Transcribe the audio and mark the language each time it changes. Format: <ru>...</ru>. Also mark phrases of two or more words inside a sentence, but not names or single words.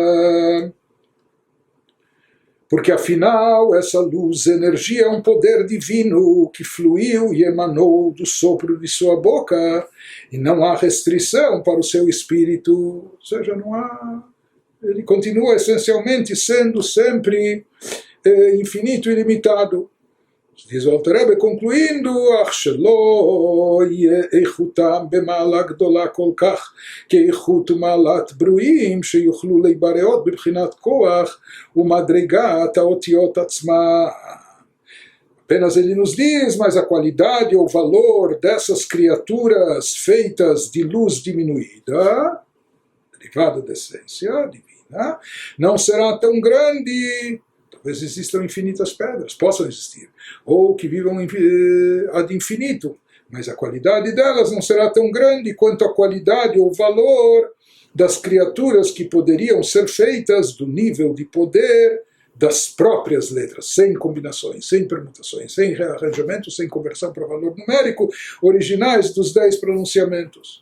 <pt>Porque afinal essa luz, energia, é um poder divino que fluiu e emanou do sopro de sua boca, e não há restrição para o seu espírito, ou seja, não há, ele continua essencialmente sendo sempre infinito e ilimitado. Diz o Alter Rebbe, concluindo,</pt> <he>אך שלא יהיה איכותם במעלה גדולה כל כך כאיכות ומעלת ברואים שיוכלו להיבראות בבחינת כוח ומדרגת האותיות עצמה.</he> <pt>Apenas ele nos diz, mas a qualidade ou valor dessas criaturas feitas de luz diminuída, derivada da essência divina, não será tão grande. Talvez existam infinitas pedras, possam existir, ou que vivam ad infinito, mas a qualidade delas não será tão grande quanto a qualidade ou valor das criaturas que poderiam ser feitas do nível de poder das próprias letras, sem combinações, sem permutações, sem rearranjamentos, sem conversão para valor numérico, originais dos 10 pronunciamentos.</pt>